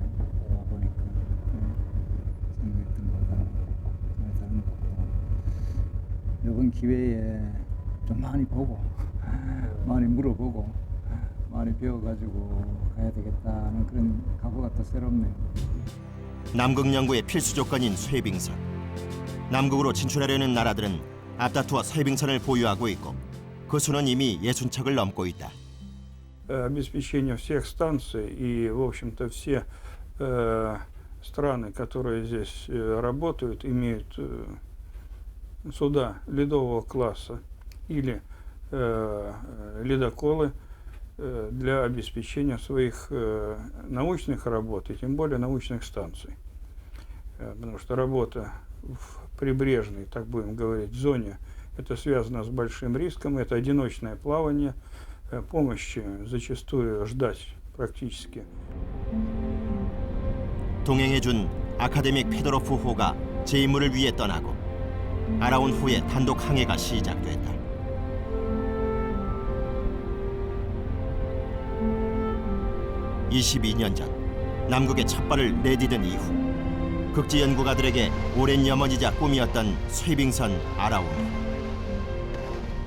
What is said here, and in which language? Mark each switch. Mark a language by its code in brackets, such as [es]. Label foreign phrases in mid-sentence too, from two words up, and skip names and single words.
[ko] 와보니까 생각했던 거랑 많이 다른 것 같고 이번 기회에 좀 많이 보고 많이 물어보고 많이 배워가지고 가야 되겠다는 그런 각오가 또 새롭네요. 남극 연구의 필수 조건인 쇠빙선. 남극으로 진출하려는 나라들은 앞다투어 쇠빙선을 보유하고 있고 그 수는 이미 60척을 넘고 있다. [ru] Обеспечение всех станций и, в общем-то, все страны, которые здесь работают, имеют суда ледового класса или ледоколы для обеспечения своих научных работ и тем более научных станций. Потому что работа в прибрежной, так будем говорить, зоне, это связано с большим риском, это одиночное плавание, помощи зачастую ждать практически. [ko] 동행해준 아카데믹 페도로프 호가 제 임무를 위해 떠나고 아라운 호의 단독 항해가 시작됐다. (22년) 전 남극에 첫 발을 내디딘 이후 극지 연구가들에게 오랜 염원이자 꿈이었던 쇠빙선 아라운 호.